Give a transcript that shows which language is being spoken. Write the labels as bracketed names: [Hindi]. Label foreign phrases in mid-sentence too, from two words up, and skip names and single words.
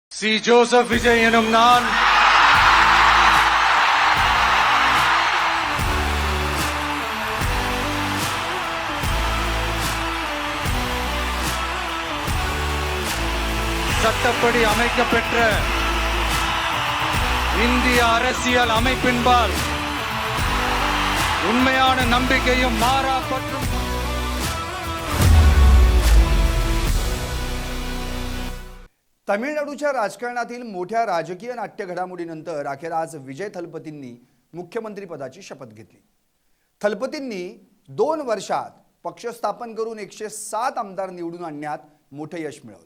[Tamil] சி ஜோசப் விஜய் எனும் நான் சட்டப்படி அமைக்கப்பெற்ற இந்திய அரசியல் அமைப்பின்பால் உண்மையான நம்பிக்கையும் மாறா பற்றும் [Marathi] तमिळनाडूच्या राजकारणातील मोठ्या राजकीय नाट्य घडामोडीनंतर अखेर आज विजय थलपतींनी मुख्यमंत्रीपदाची शपथ घेतली। थलपतींनी 2 वर्षात पक्ष स्थापन करून 107 आमदार निवडून आणण्यात मोठे यश मिळवलं।